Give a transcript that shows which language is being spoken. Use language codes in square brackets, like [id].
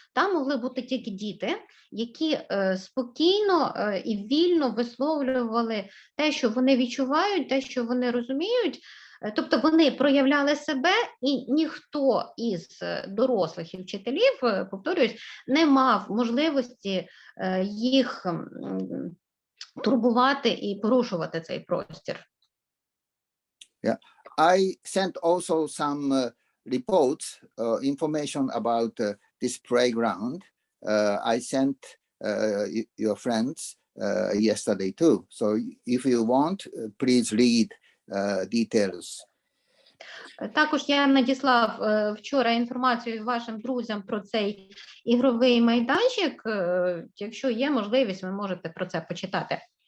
[uk] Там могли бути тільки діти, які спокійно і вільно висловлювали те, що вони відчувають, те, що вони розуміють. Тобто вони проявляли себе, і ніхто із дорослих і вчителів, повторююсь, не мав можливості їх турбувати і порушувати цей простір. [en] Yeah, I sent also some reports, information about this playground. I sent your friends yesterday too. So if you want, please read details. [uk] Також я надіслав вчора інформацію вашим друзям про цей ігровий майданчик. Якщо є можливість, ви можете про це почитати.